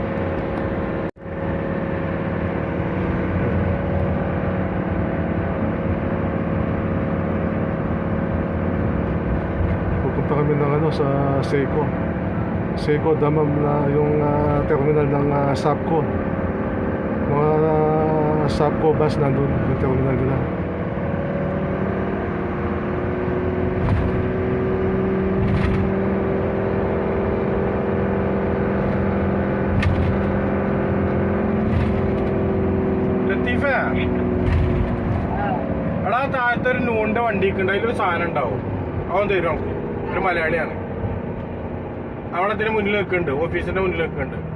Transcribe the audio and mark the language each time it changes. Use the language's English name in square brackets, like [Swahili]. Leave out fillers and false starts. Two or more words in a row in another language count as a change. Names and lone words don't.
[Filipino] Pupunta kami ng ano sa Seiko. Seiko Damam na yung terminal ng Sapco. Mga Sapco bus nandun yung terminal nila. [Malayalam] ലത്തീഫേ എടാ താഴത്തെ ഒരു നൂണിന്റെ വണ്ടിക്ക് ഉണ്ട് അതിലൊരു സാധനം ഉണ്ടാവും അവൻ തരും നമുക്ക് ഒരു മലയാളിയാണ് അവിടെ അതിന് മുന്നിൽ നിൽക്കുന്നുണ്ട് ഓഫീസിന്റെ മുന്നിൽ നിൽക്കുന്നുണ്ട്